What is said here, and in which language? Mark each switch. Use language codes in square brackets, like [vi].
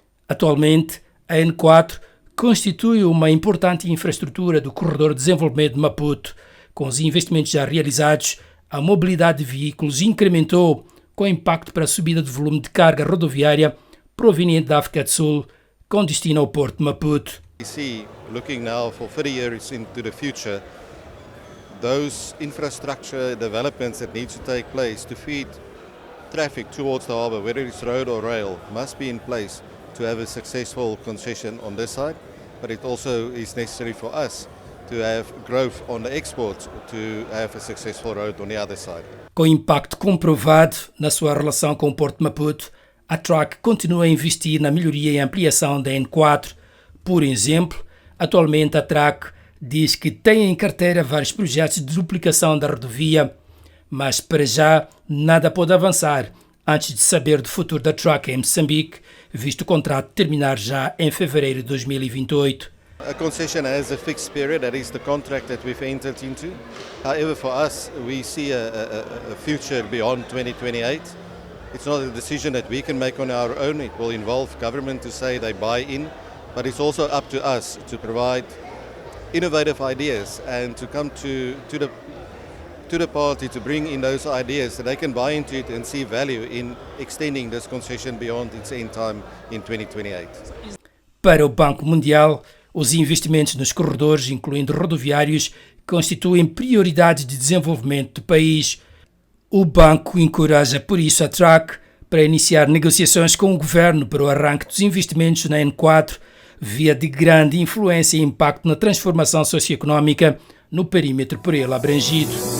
[pt] Atualmente, a N4 constitui uma importante infraestrutura do corredor de desenvolvimento de Maputo. Com os investimentos já realizados, a mobilidade de veículos incrementou, com impacto para a subida do volume de carga rodoviária proveniente da África do Sul, com destino ao Porto de Maputo. [en] We see, looking now for 30 years into the future, those infrastructure developments that need to take place to feed traffic towards the harbour, whether it's road or rail, must be in place to have a successful concession on this side. But it also is necessary for us to have growth on the exports to have a successful road on the other side. [pt] Com impacto comprovado na sua relação com o Porto de Maputo, a TRAC continua a investir na melhoria e ampliação da N4. Por exemplo, atualmente a TRAC diz que tem em carteira vários projetos de duplicação da rodovia, mas para já nada pode avançar antes de saber do futuro da TRAC em Moçambique, visto o contrato terminar já em fevereiro de 2028. [en] A concession has a fixed period, that is the contract that we've entered into. However, for us, we see a future beyond 2028. It's not a decision that we can make on our own. It will involve government to say they buy in, but it's also up to us to provide innovative ideas and to come to the party to bring in those ideas so they can buy into it and see value in extending this concession beyond its end time in 2028. [pt] Para o Banco Mundial, os investimentos nos corredores, incluindo rodoviários, constituem prioridades de desenvolvimento do país. O banco encoraja, por isso, a TRAC para iniciar negociações com o governo para o arranque dos investimentos na N4, via de grande influência e impacto na transformação socioeconómica no perímetro por ele abrangido.